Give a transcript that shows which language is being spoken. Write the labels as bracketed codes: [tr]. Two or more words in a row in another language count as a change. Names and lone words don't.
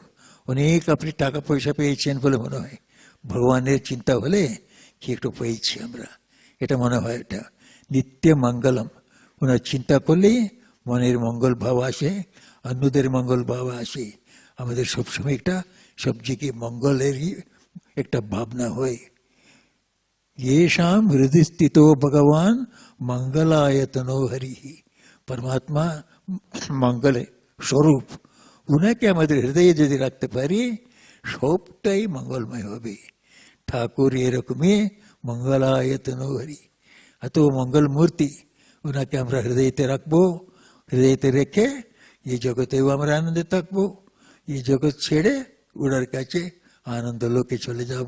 [bn] অনেক আপনি টাকা পয়সা পেয়েছেন বলে মনে হয়, ভগবানের চিন্তা হলে কি একটু পেয়েছি আমরা, এটা মনে হয়। এটা নিত্য মঙ্গলম, ওনার চিন্তা করলেই মনের মঙ্গল ভাব আসে, অন্যদের মঙ্গল ভাব আসে। আমাদের সবসময় একটা সবজিকে মঙ্গলেরই একটা ভাবনা হয়। [sa] येषाम हृदय स्थितो भगवान मंगलायतनो हरि, [bn] পরমাত্মা মঙ্গল স্বরূপ, ওনাকে আমাদের হৃদয়ে যদি রাখতে পারি সবটাই মঙ্গলময় হবে। ঠাকুর এরকমই মঙ্গলায়তনো হরি, এত মঙ্গল মূর্তি, ওনাকে আমরা হৃদয়তে রাখবো। হৃদয়তে রেখে এই জগতেও আমরা আনন্দে থাকবো, এই জগৎ ছেড়ে ওনার কাছে আনন্দ লোকে চলে যাব।